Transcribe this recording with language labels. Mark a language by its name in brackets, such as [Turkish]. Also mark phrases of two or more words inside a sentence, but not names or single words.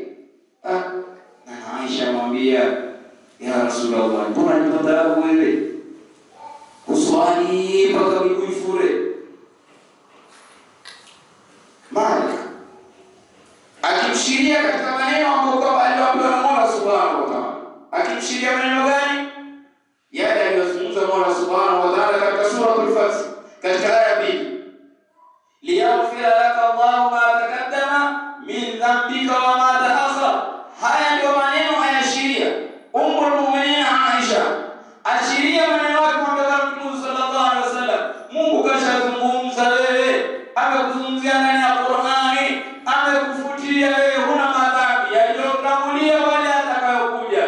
[Swahili] Na Aisha amwambia, ya Rasulullah, mbona nipata wewe kuswali mpaka miguu ifure? Maana akimshiria katika maneno ambayo kwamba aliwapewa na Mola [Arabic] سبحانه وتعالى. [Swahili] Akimshiria maneno gani? Yale aliyozungumza Mola [Arabic] سبحانه وتعالى [Swahili] katika sura al-Fath, katika aya 2. [Arabic] ليغفر لك الله ما تقدم من ذنبك وما تأخر. [Swahili] Haya ndio maneno ayashiria Ummul Mu'minin Aisha. Ashiria maneno yake kwa Mtume [Arabic] صلى الله عليه وسلم. [Swahili] Mungu kashazungumza wewe, amekuzungumzia ndani ya Qur'ani, amekufutia wewe huna madhambi yaliyotangulia wale atakayokuja.